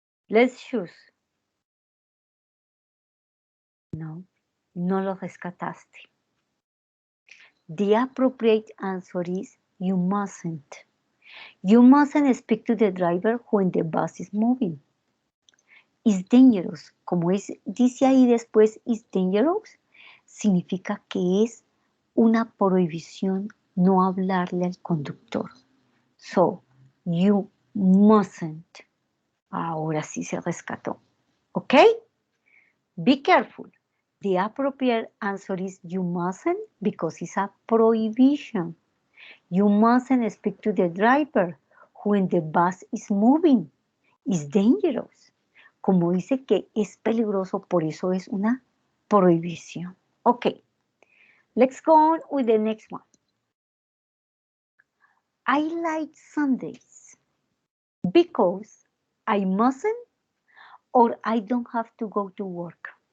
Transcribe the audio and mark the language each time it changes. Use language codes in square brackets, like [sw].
[en] Let's choose. [es] No, no lo rescataste. [en] The appropriate answer is you mustn't. You mustn't speak to the driver when the bus is moving. It's dangerous. [es] Como dice ahí después, [en] is dangerous, [es] significa que es una prohibición no hablarle al conductor. [en] So, you mustn't. [es] Ahora sí se rescató. [en] ¿Ok? Be careful. The appropriate answer is you mustn't because it's a prohibition. You mustn't speak to the driver when the bus is moving. It's dangerous. [es] Como dice que es peligroso, por eso es una prohibición. [en] Okay, let's go on with the next one. I like Sundays because I mustn't or I don't have to go to work.